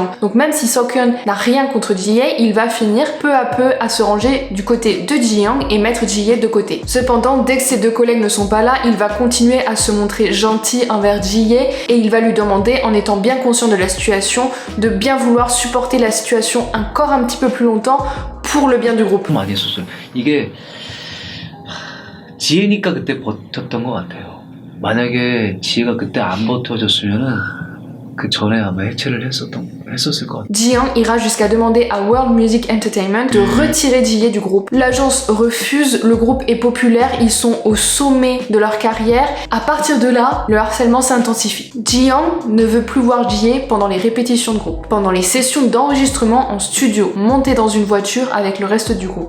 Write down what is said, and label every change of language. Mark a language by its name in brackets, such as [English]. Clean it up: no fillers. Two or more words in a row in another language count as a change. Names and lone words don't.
[French] Donc même si Sokyeon n'a rien contre Ji-hye, il va finir peu à peu à se ranger du côté de Ji-young et mettre Ji-hye de côté. Cependant, dès que ses deux collègues ne sont pas là, il va continuer à se montrer gentil envers Ji-hye et il va lui demander, en étant bien conscient de la situation, de bien vouloir supporter la situation encore un petit peu plus longtemps pour le bien du groupe. [Korean] 많이 했었어요. 이게 지혜니까 그때 버텼던 것 같아요. 만약에 지혜가 그때 안 버텨줬으면은 그 전에 아마 해체를 했었을 것 같아요. [French] Ji-young ira jusqu'à demander à World Music Entertainment de retirer Ji-hye du groupe. L'agence refuse, le groupe est populaire, ils sont au sommet de leur carrière. À partir de là, le harcèlement s'intensifie. Ji-young ne veut plus voir Ji-hye pendant les répétitions de groupe, pendant les sessions d'enregistrement en studio, monté dans une voiture avec le reste du groupe.